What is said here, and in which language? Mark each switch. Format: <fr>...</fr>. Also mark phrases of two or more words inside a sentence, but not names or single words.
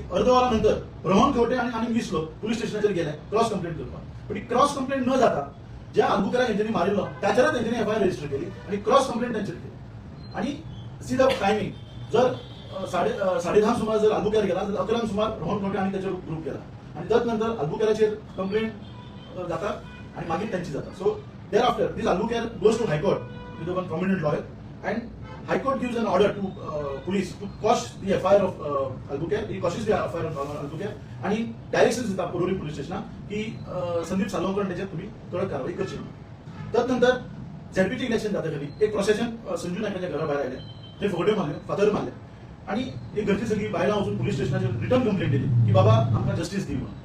<kok>अर्द वरानंतर रोहन खंवटे आनी 20 लोक पुलीस स्टेशनाचेर गेले</kok> <en>cross complaint</en> <kok>करपाक. पण ही</kok> <en>cross complaint</en> <kok>न जाता ज्या आल्बुकेराक तेंच्यांनी मारिल्लो त्याच्याच तेंच्यांनी</kok> <en>FIR register</en> <kok>केली आणि</kok> <en>cross complaint</en> <kok>तेंचेर केली. आणि</kok> <en>see the timing,</en> <kok>जर 10:30 सुमार जर आल्बुकेर गेला तर 11 सुमार रोहन खंवटे आणि त्याच्यावर ग्रुप केला आणि त्यानंतर आल्बुकेराचेर कंप्लेंट जाता आणि मागीर त्यांची जाता.</kok> <en>so there after this Albuquerque goes to High Court with one prominent lawyer and High Court gives an order to police to quash the FIR of Albuquerque. He quashes the FIR of Albuquerque</en> <kok>आणि डायरेक्शन्स दिता पुलोरी पुलीस स्टेशनाक की संदीप सालगांवकर तेचेर तुम्ही कडक कारवाई करची म्हणून. त्यानंतर झेडपीचे इलेक्शन जाता खाली एक प्रोसेशन संजू नायकाच्या घरा भायर आयले. ते फुगड्यो मारले, फातर मारले आणि ही घरची सगळी बायलां वचून पुलीस स्टेशनाचेर</kok> <en>return complaint</en> <kok>दिली की बाबा आमकां जस्टीस दी म्हणून.</kok>